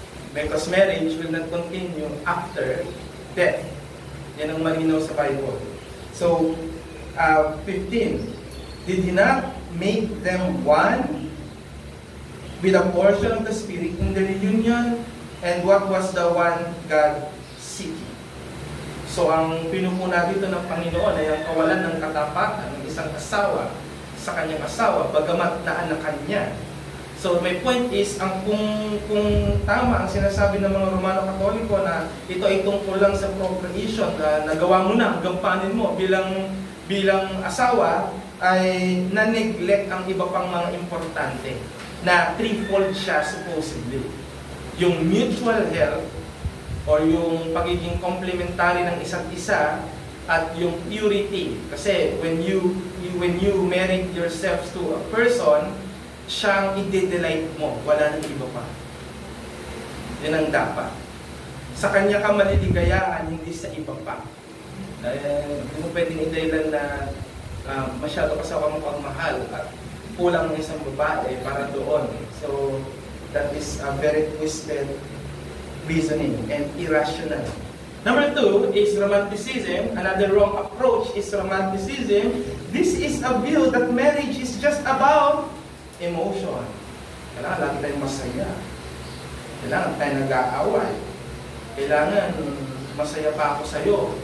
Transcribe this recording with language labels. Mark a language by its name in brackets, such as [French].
[English] Because marriage will not continue after death. [Filipino] Yan ang malinaw sa Bible. So, 15. [English] Did He not make them one with a portion of the Spirit in the reunion? And what was the one God seeking? [Filipino] So, ang pinupuna dito ng Panginoon ay ang kawalan ng katapatan ng isang asawa sa kanyang asawa, bagamat naanakan niya. So, my point is, kung tama ang sinasabi ng mga Romano Katoliko na ito ay tungkol lang sa procreation, na nagawa mo na, gampanin mo bilang asawa, ay na-neglect ang iba pang mga importante na threefold siya supposedly. Yung mutual health or yung pagiging complementary ng isa't isa at yung purity. Kasi [English] when you marry yourself to a person, [Filipino] siyang i-delight mo, wala nang iba pa. Yan ang dapat. Sa kanya ka maliligayaan, hindi sa iba pa. Hindi mo pwedeng i-dahilan na masyado ka sa pagmamahal at kulang ng isang babae para doon. [English] So, that is a very twisted reasoning and irrational. Number 2 is romanticism. Another wrong approach is romanticism. This is a view that marriage is just about emotion. [Filipino] Kailangan lagi tayong masaya. Kailangan tayo nag-aaway. Kailangan masaya pa ako sa'yo.